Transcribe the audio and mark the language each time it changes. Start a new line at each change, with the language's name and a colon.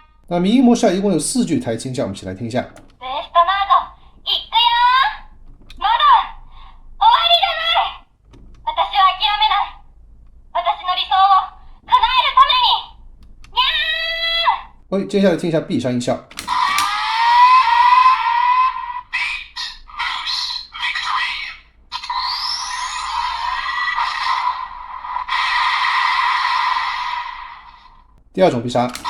Chinese: 那迷音模式下一共有4句台词音效，我们一起来听一下。
Japanese: ウエストナーゴ、行くよー。まだ終わりじゃない。私は諦めない。私の理想を叶えるために。にゃー。
Chinese: 接下来听一下必杀音效。第2种必杀。第二种必杀。